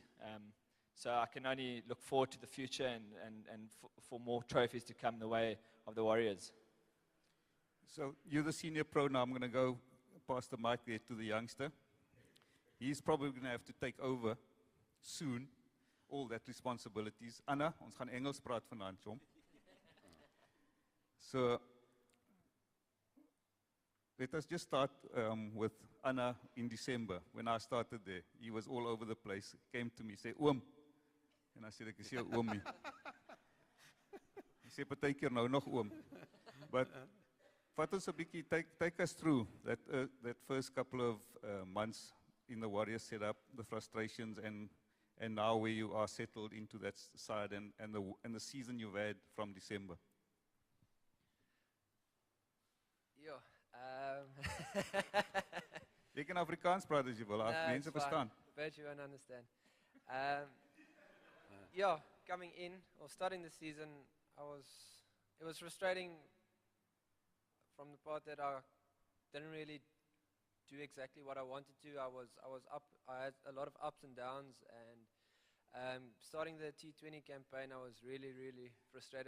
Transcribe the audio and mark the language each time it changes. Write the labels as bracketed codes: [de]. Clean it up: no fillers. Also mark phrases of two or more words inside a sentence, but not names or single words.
[en] So I can only look forward to the future and for more trophies to come the way of the Warriors. So you're the senior pro now. I'm going to go pass the mic there to the youngster. He's probably going to have to take over soon all that responsibilities. Anna, [af] ons gaan Engels praat vanaand, chom. [en] So let us just start with Anna in December. When I started there, he was all over the place. He came to me, said, Oom. And I said, [af] ek is jou oomie. [en] He said, [af] partykeer nou nog oom. But vat ons 'n bietjie, [en] take us through that first couple of months in the Warriors setup, the frustrations, and now where you are settled into that side and the season you've had from December. [af] Ja. Jy kan Afrikaans praat as jy wil, mense verstaan. [en] Bet you won't understand. Yeah, coming in or starting the season, it was frustrating from the part that I didn't really do exactly what I wanted to. I was up. I had a lot of ups and downs, and starting the T20 campaign, I was really frustrated.